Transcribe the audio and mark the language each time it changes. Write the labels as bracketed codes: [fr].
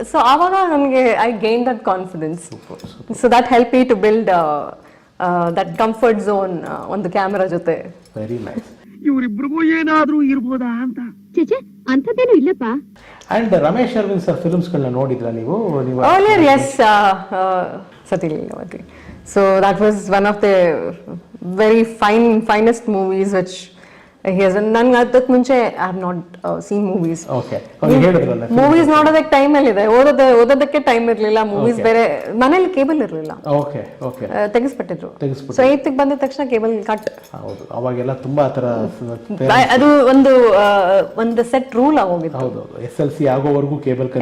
[kn] So ಆವಾಗ ನನಗೆ [en] I gain that confidence. So that help me to build that comfort zone [kn] ಒಂದು camera ಜೊತೆ. [en] Very nice. [kn] ಇವರಿಬ್ರಿಗೂ ಏನಾದ್ರೂ ಇರ್ಬೋದಾ ಅಂತ. ಚೇಚೆ ಅಂತದೇನು ಇಲ್ಲಪ್ಪ. And Ramesh Arvind sir films ಗಳನ್ನ ನೋಡಿದ್ರಾ ನೀವು? [en] Earlier, yes, Sati Leelavati. So that was one of the very finest movies which he has done. [kn] Nange ಅದಕ್ಕೆ ಮುಂಚೆ [en] I have not seen movies. [kn] Okay. ಅವ್ರು ಹೇಳಿದ್ರಲ್ಲ ಮೂವೀಸ್ ನೋಡೋದಕ್ಕೆ ಟೈಮ್ ಇದೆ, ಓದೋದಕ್ಕೆ ಟೈಮ್ ಇರಲಿಲ್ಲ. ಮೂವೀಸ್ ಬೇರೆ ಮನೇಲಿ ಕೇಬಲ್ ಇರಲಿಲ್ಲ. [en] Okay okay. [kn] ತೆಗೆಸ್ಬಿಟ್ಟಿದ್ರು. ಸೊ 8ಕ್ಕೆ ಬಂದ ತಕ್ಷಣ ಕೇಬಲ್ ಕಟ್. ಹೌದು, ಅವಾಗೆಲ್ಲ ತುಂಬಾ ತರ ಅದು ಒಂದು ಸೆಟ್ ರೂಲ್ ಆಗೋಗಿತ್ತು. ಹೌದು, SLC ಆಗೋವರೆಗೂ ಕೇಬಲ್